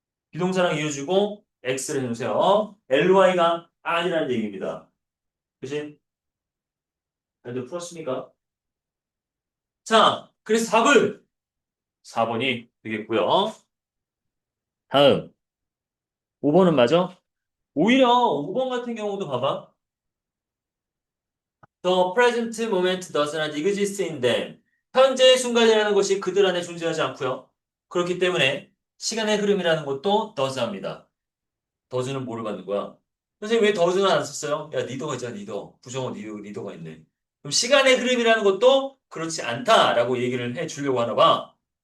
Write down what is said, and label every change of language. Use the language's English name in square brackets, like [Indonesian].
[Korean] 비동사랑 이어주고 x를 해주세요. ly가 아니라는 얘기입니다. 그치? 다들 풀었습니까? 자, 그래서 답은 4번이 되겠고요. 다음 5번은 맞아? 오히려 5번 같은 경우도 봐봐. [English] The present moment does not exist in them. [Korean] 현재의 순간이라는 것이 그들 안에 존재하지 않고요. 그렇기 때문에 시간의 흐름이라는 것도 does 합니다. does는 뭐를 받는 거야? 선생님 왜 does는 안 썼어요? 야, 니더가 있잖아, 니더. 부정어 니더가 있네. 그럼 시간의 흐름이라는 것도 그렇지 않다라고 얘기를 해 주려고 하나 봐.